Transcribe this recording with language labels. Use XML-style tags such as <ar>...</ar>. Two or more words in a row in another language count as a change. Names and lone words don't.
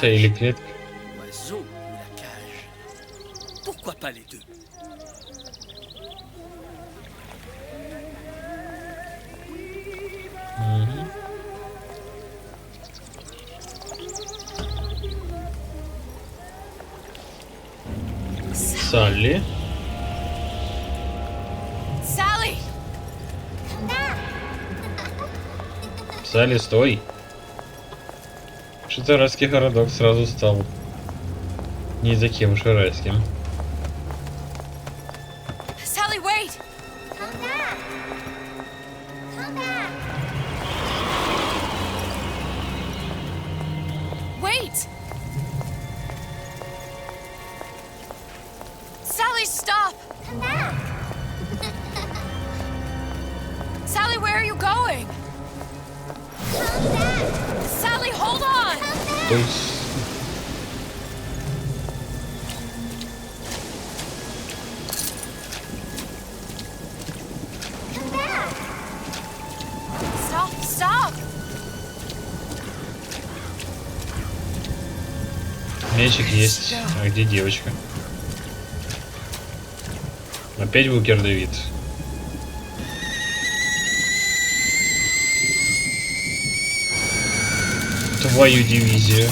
<fr>cage?</fr> <ru>или клетка.</ru> <fr>Oiseau ou la cage? Pourquoi pas les deux? Мгм.</fr> <ru>Салли. Салли, стой! Что-то райский городок сразу стал не таким уж и райским.</ru> <en>Sally, wait! Come back. Come back. Wait! Sally, stop! Come back. Sally, where are you going? Come back. Sally, hold on!</en> <ru>То есть...</ru> <en>Come back. Stop, stop!</en> <ru>Мячик есть. А где девочка? Опять Букер Дэвид. Твою дивизию.</ru>